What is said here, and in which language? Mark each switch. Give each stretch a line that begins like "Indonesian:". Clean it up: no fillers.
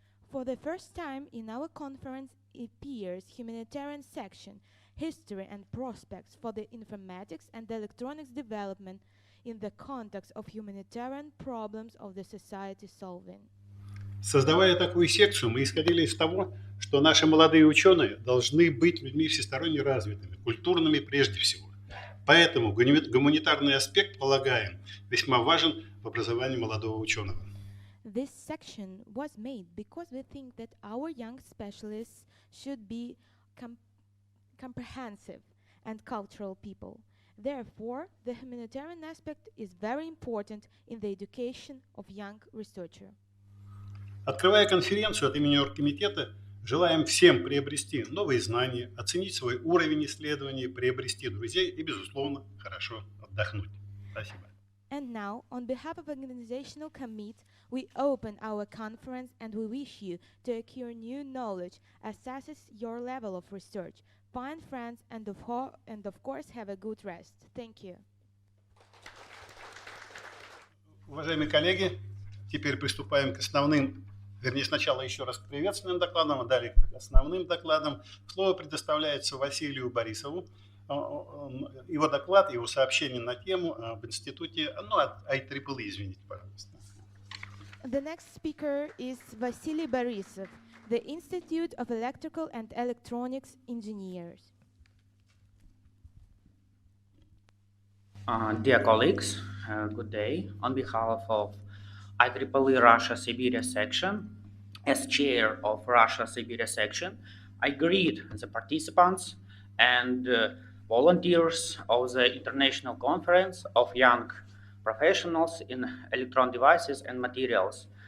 English: For the first time in our conference appears humanitarian section, history and prospects for the informatics and electronics development in the context of humanitarian problems of the society solving.
Russian: Создавая такую секцию, мы исходили из того, что наши молодые ученые должны быть людьми всесторонне развитыми, культурными прежде всего. Поэтому гуманитарный аспект, полагаем, весьма важен в образовании молодого ученого.
English: This section was made because we think that our young specialists should be comprehensive and cultural people. Therefore, the humanitarian aspect is very important in the education of young researcher.
Russian: Открывая конференцию от имени оргкомитета, желаем всем приобрести новые знания, оценить свой уровень исследований, приобрести друзей и, безусловно, хорошо отдохнуть. Спасибо.
English: And now, on behalf of organizational committee, we open our conference and we wish you to acquire new knowledge, assesses your level of research, find friends, and of course have a good rest. Thank you.
Russian: Уважаемые коллеги, теперь приступаем к основным, вернее, сначала еще раз к приветственным докладам, а далее к основным докладам. Слово предоставляется Василию Борисову. Его доклад, его сообщение на тему об институте, от IEEE, извините, пожалуйста.
English: The next speaker is Vasilii Borisov, the Institute of Electrical and Electronics Engineers. Dear colleagues, good day. On behalf of IEEE Russia Siberia section, as chair of Russia Siberia section, I greet the participants and volunteers of the International Conference of Young Professionals in Electron Devices and Materials.